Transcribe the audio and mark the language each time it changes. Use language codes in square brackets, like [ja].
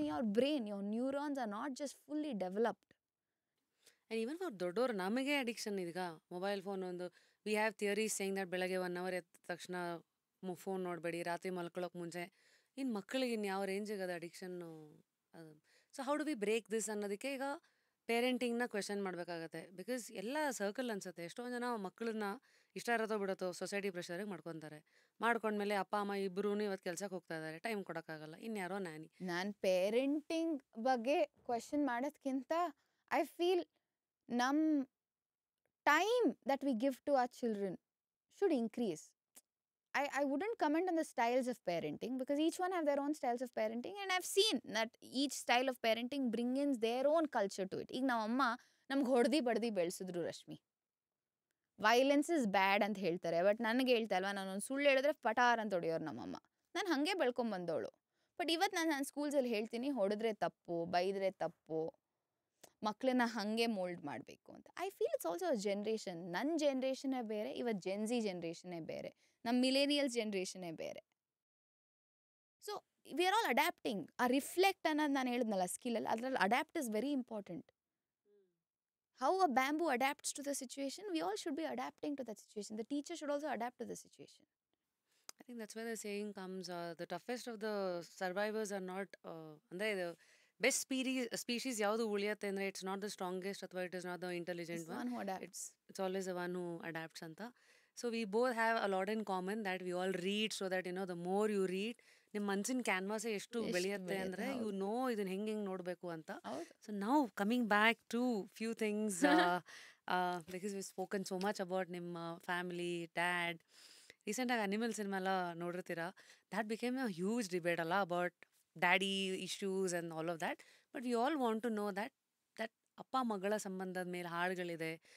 [en] your brain, your neurons are not just fully developed. And even for [kn] ದೊಡ್ಡೋರು ನಮಗೆ addiction ಈಗ mobile phone ಒಂದು [en] we have theories saying that [kn] ಬೆಳಗ್ಗೆ [en] 1 hour [kn] ಎದ್ದ ತಕ್ಷಣ ಫೋನ್ ನೋಡಬೇಡಿ, ರಾತ್ರಿ ಮಲ್ಕೊಳ್ಳೋಕೆ ಮುಂಚೆ. ಇನ್ನು ಮಕ್ಕಳಿಗೆ ಇನ್ನು ಯಾವ ರೇಂಜಿಗೆ ಅದು ಅಡಿಕ್ಷನ್ನು. ಅದು [en] so how do we break this [kn] ಅನ್ನೋದಕ್ಕೆ ಈಗ ಪೇರೆಂಟಿಂಗ್ನ ಕ್ವೆಶನ್ ಮಾಡಬೇಕಾಗತ್ತೆ. ಬಿಕಾಸ್ ಎಲ್ಲ ಸರ್ಕಲ್ ಅನ್ಸುತ್ತೆ. ಎಷ್ಟೊಂದು ಜನ ಮಕ್ಕಳನ್ನ ಇಷ್ಟ ಇರೋತೋ ಬಿಡುತ್ತೋ ಸೊಸೈಟಿ ಪ್ರೆಷರಿಗೆ ಮಾಡ್ಕೊತಾರೆ. ಮಾಡ್ಕೊಂಡ್ಮೇಲೆ ಅಪ್ಪ ಅಮ್ಮ ಇಬ್ಬರೂ ಇವತ್ತು ಕೆಲ್ಸಕ್ಕೆ ಹೋಗ್ತಾ ಇದ್ದಾರೆ, ಟೈಮ್ ಕೊಡೋಕ್ಕಾಗಲ್ಲ, ಇನ್ಯಾರೋ ನ್ಯಾನಿ. ನಾನು ಪೇರೆಂಟಿಂಗ್ ಬಗ್ಗೆ ಕ್ವೆಶನ್ ಮಾಡೋದ್ಕಿಂತ [en] I feel ನಮ್ಮ time that we give to our children should increase. I wouldn't comment on the styles of parenting because each one have their own styles of parenting, and I've seen that each style of parenting brings in their own culture to it. [kn] ಈಗ ನಮ್ಮ ಅಮ್ಮ ನಮ್ಗೆ ಹೊಡೆದಿ ಬಡ್ದಿ ಬೆಳೆಸಿದ್ರು Rashmi. [en] violence is bad [kn] ಅಂತ ಹೇಳ್ತಾರೆ, but ನನಗೆ ಹೇಳ್ತಾ ಅಲ್ವಾ, ನಾನೊಂದು ಸುಳ್ಳು ಹೇಳಿದ್ರೆ ಪಟಾರ್ ಅಂತ ಹೊಡೆಯೋರು ನಮ್ಮಮ್ಮ. ನಾನು ಹಾಗೆ ಬೆಳ್ಕೊಂಬಂದವಳು. ಬಟ್ ಇವತ್ತು ನಾನು ಸ್ಕೂಲ್ಸಲ್ಲಿ ಹೇಳ್ತೀನಿ, ಹೊಡೆದ್ರೆ ತಪ್ಪು, ಬೈದ್ರೆ ತಪ್ಪು, ಮಕ್ಕಳನ್ನ ಹಾಗೆ ಮೋಲ್ಡ್ ಮಾಡಬೇಕು ಅಂತ. [en] I feel it's also a generation. [kn] ನನ್ನ ಜನ್ರೇಷನ್ನೇ ಬೇರೆ, ಇವತ್ತು ಜೆನ್ಸಿ ಜನ್ರೇಷನ್ನೇ ಬೇರೆ, ನಮ್ಮ ಮಿಲೇನಿಯಲ್ಸ್ ಜನ್ರೇಷನ್ನೇ ಬೇರೆ. [en] So we are all adapting. [kn] ಆ ರಿಫ್ಲೆಕ್ಟ್ ಅನ್ನೋದು ನಾನು ಹೇಳಿದ್ನಲ್ಲ ಸ್ಕಿಲಲ್ಲಿ, ಅದರಲ್ಲಿ [en] Adapt is very important. How a bamboo adapts to the situation, we all should be adapting to that situation. The teacher should also adapt to the situation. I think that's where the saying comes, the toughest of the survivors are not, ಅಂದರೆ the best species [kn] ಯಾವುದು ಉಳಿಯುತ್ತೆ ಅಂದರೆ [en] It's not the strongest ಅಥವಾ it is not the intelligent It's one who adapts. It's always the one who adapts ಅಂತ. So we both have a lot in common that we all read, so that the more you read, [kn] ನಿಮ್ಮ ಮನಸ್ಸಿನ canvas ಎಷ್ಟು ಬೆಳೆಯುತ್ತೆ ಅಂದರೆ you know ಇದನ್ನ ಹೆಂಗೆ ನೋಡಬೇಕು ಅಂತ. [en] So ನಾವು coming back to few things, because we spoken so much about ನಿಮ್ಮ family, dad. [kn] ರೀಸೆಂಟಾಗಿ ಅನಿಮಲ್ ಸಿನಿಮಾ ಎಲ್ಲ ನೋಡಿರ್ತೀರಾ. [en] That became a huge debate ಅಲ್ಲ about daddy issues and all of that. But we all want to know that [kn] ಅಪ್ಪ ಮಗಳ ಸಂಬಂಧದ ಮೇಲೆ ಹಾಡುಗಳಿದೆ.